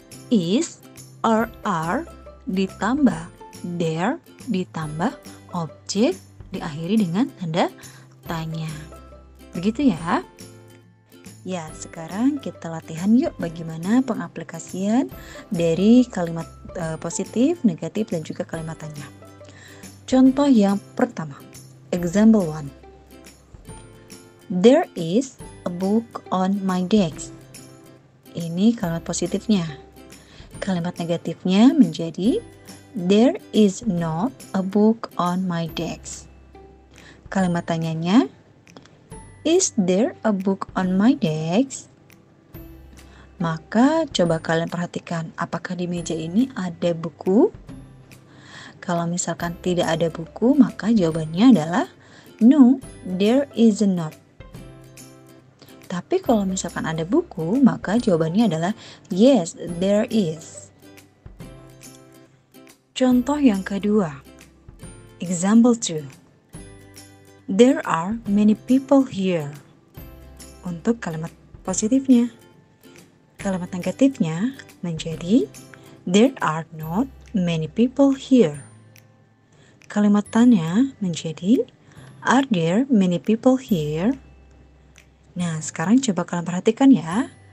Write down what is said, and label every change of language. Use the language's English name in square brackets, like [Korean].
[English] Is or are [Indonesian] ditambah there ditambah objek diakhiri dengan tanda tanya. Begitu ya. Ya, sekarang kita latihan yuk bagaimana pengaplikasian dari kalimat positif, negatif, dan juga kalimat tanya. Contoh yang pertama, [English] example 1. There is a book on my desk. [Indonesian] Ini kalimat positifnya. Kalimat negatifnya menjadi [English] there is not a book on my desk. [Indonesian] Kalimat tanyanya, [English] is there a book on my desk? [Indonesian] Maka coba kalian perhatikan apakah di meja ini ada buku. Kalau misalkan tidak ada buku, maka jawabannya adalah [English] no, there is not. [Indonesian] Tapi kalau misalkan ada buku, maka jawabannya adalah [English] yes, there is. [Indonesian] Contoh yang kedua, [English] example 2. There are many people here. [Indonesian] Untuk kalimat positifnya. Kalimat negatifnya menjadi [English] there are not many people here. [Indonesian] Kalimat tanya menjadi [English] are there many people here? [Indonesian] Nah, sekarang coba kalian perhatikan ya.